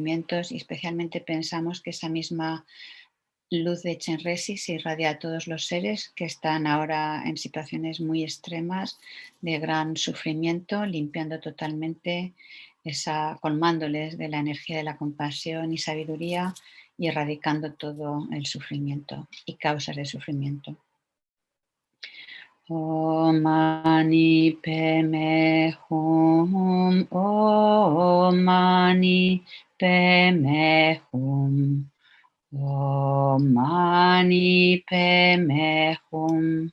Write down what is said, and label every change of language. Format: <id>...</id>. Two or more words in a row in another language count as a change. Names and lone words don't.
<es>y especialmente pensamos que esa misma luz de Chenrezig se irradia a todos los seres que están ahora en situaciones muy extremas de gran sufrimiento, limpiando totalmente colmándoles de la energía de la compasión y sabiduría y erradicando todo el sufrimiento y causas de sufrimiento.</es> <sa>Om Mani Padme Hum, Om Mani Padme Hum. Om Mani Padme Hum.</sa>